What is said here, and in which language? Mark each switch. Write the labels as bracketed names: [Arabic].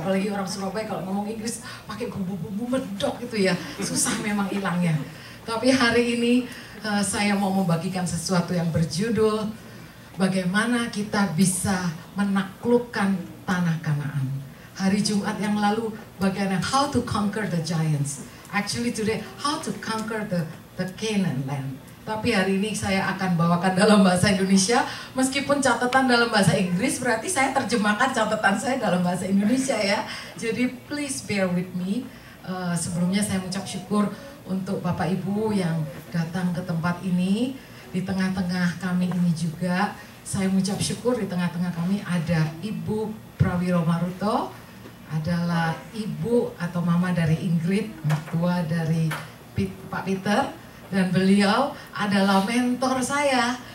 [Indonesian] Apalagi orang Surabaya kalau ngomong Inggris pakai bumbu-bumbu medok gitu ya. Susah memang hilangnya. Tapi hari ini saya mau membagikan sesuatu yang berjudul bagaimana kita bisa menaklukkan tanah Kanaan. Hari Jumat yang lalu bagaimana [English] how to conquer the giants. Actually today how to conquer the Canaan land. [Indonesian] Tapi hari ini saya akan bawakan dalam bahasa Indonesia, meskipun catatan dalam bahasa Inggris, berarti saya terjemahkan catatan saya dalam bahasa Indonesia ya. [English] Jadi please bear with me. [Indonesian] Sebelumnya saya mengucap syukur untuk Bapak Ibu yang datang ke tempat ini. Di tengah-tengah kami ini juga, saya mengucap syukur di tengah-tengah kami ada Ibu Prawiro Maruto, adalah ibu atau mama dari Ingrid, mertua dari Pak Peter, dan beliau adalah mentor saya.